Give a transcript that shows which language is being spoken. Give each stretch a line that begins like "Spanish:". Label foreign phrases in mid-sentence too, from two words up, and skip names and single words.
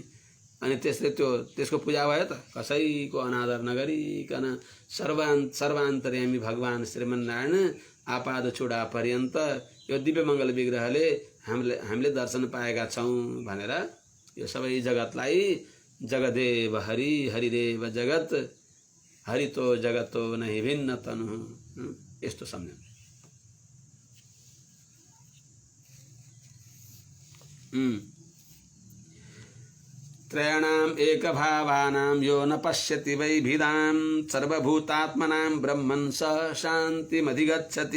Nepali: अनि त्यसले त्यसको पूजा भयो त? कसैको अनादर नगरिकन सर्वान्तर्यामी भगवान श्रीमन्नारायण आपाद चूडा पर्यन्त यो दिव्य मङ्गल विग्रहले हामीले दर्शन पाएका छौँ भनेर यो सबै जगतलाई
Sanskrit: जगदेव हरि हरिदेव जगत हरितो जगतो नहि भिन्न तनु
Nepali: यस्तो सम्झनु।
Sanskrit: त्रयाणाम एक भावानाम यो न पश्यति वैभिदाम सर्वभूतात्मनाम ब्रह्मन् स शान्तिमधिगच्छति।